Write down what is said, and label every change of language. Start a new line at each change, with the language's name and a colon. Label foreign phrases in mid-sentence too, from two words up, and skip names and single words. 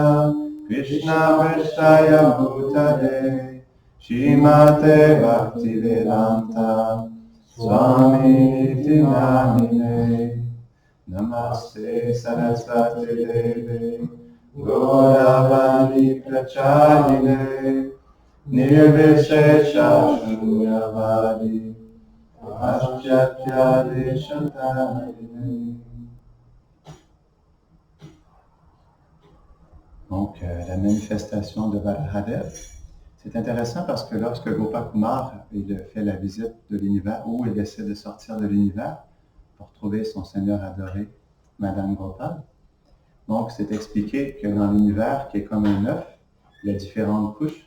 Sanskrit: कृष्ण प्रेष्ठाय भूतले श्रीमते भक्तिवेदान्त स्वामी निति नामिने नमस्ते सारस्वते देवे गौरवाणी प्रचारिणे निर्विशेष शून्यवादि पाश्चात्य देशतारिणे.
French: Donc, la manifestation de Varahadev, c'est intéressant parce que lorsque Gopakumar il fait la visite de l'univers, où il essaie de sortir de l'univers pour trouver son Seigneur adoré, Madame Gopal, Donc, c'est expliqué que dans l'univers qui est comme un œuf, il y a différentes couches.